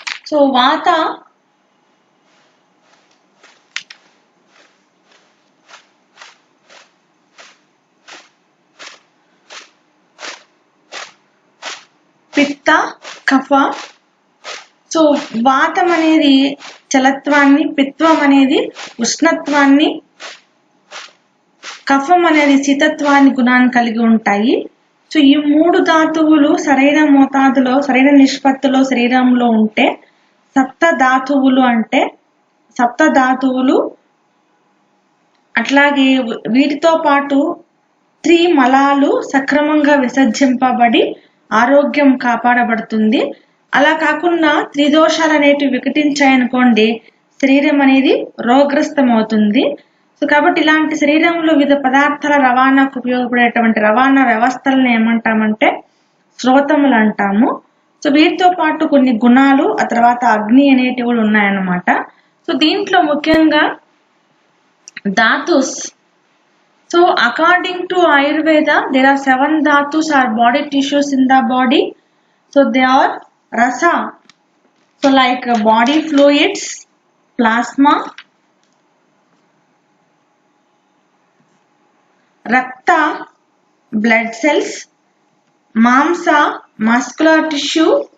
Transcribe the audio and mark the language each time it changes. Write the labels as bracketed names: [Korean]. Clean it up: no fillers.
[Telugu] So Vata పిత్త కఫ. So వాతం అనేది చలత్వాన్ని, పిత్వం అనేది ఉష్ణత్వాన్ని, కఫం అనేది శీతత్వాన్ని గుణాన్ని కలిగి ఉంటాయి. సో ఈ మూడు ధాతువులు సరైన మోతాదులో, సరైన నిష్పత్తిలో శరీరంలో ఉంటే సప్త ధాతువులు అంటే సప్త ధాతువులు. అట్లాగే వీటితో పాటు త్రిమలాలు సక్రమంగా విసర్జింపబడి ఆరోగ్యం కాపాడబడుతుంది. అలా కాకుండా త్రిదోషాలు అనేటివి వికటించాయనుకోండి, శరీరం అనేది రోగగ్రస్తం అవుతుంది. సో కాబట్టి ఇలాంటి శరీరంలో వివిధ పదార్థాల రవాణాకు ఉపయోగపడేటువంటి రవాణా వ్యవస్థలను ఏమంటామంటే శ్రోతములు అంటాము. సో వీటితో పాటు కొన్ని గుణాలు, ఆ తర్వాత అగ్ని అనేటివి కూడా ఉన్నాయన్నమాట. సో దీంట్లో ముఖ్యంగా dhatus. [English] So according to Ayurveda, there are 7 dhatus or body tissues in the body. So they are rasa. So like body fluids, plasma, rakta, blood cells, mamsa, muscular tissue,